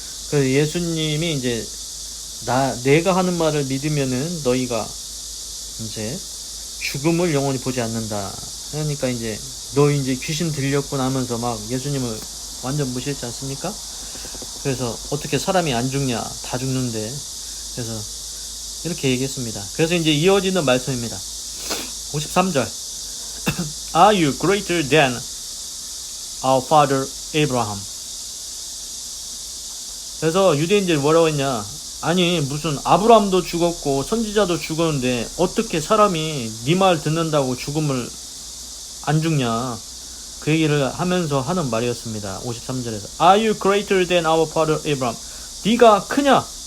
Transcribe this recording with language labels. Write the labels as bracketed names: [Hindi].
[Korean] 그래서 예수님이 이제 내가 하는 말을 믿으면은 너희가 이제 죽음을 영원히 보지 않는다. 그러니까 이제 너 이제 귀신 들렸구나 하면서 막 예수님을 완전 무시했지 않습니까? 그래서 어떻게 사람이 안 죽냐? 다 죽는데. 그래서 이렇게 얘기했습니다. 그래서 이제 이어지는 말씀입니다. 53절. [English] Are you greater than our father Abraham? [Korean] 그래서 유대인들이 뭐라고 했냐? 아니 무슨 아브라함도 죽었고 선지자도 죽었는데 어떻게 사람이 네 말 듣는다고 죽음을 안 죽냐? 그 얘기를 하면서 하는 말이었습니다. 53절에서 [English] Are you greater than our father Abraham? [Korean] 네가 크냐?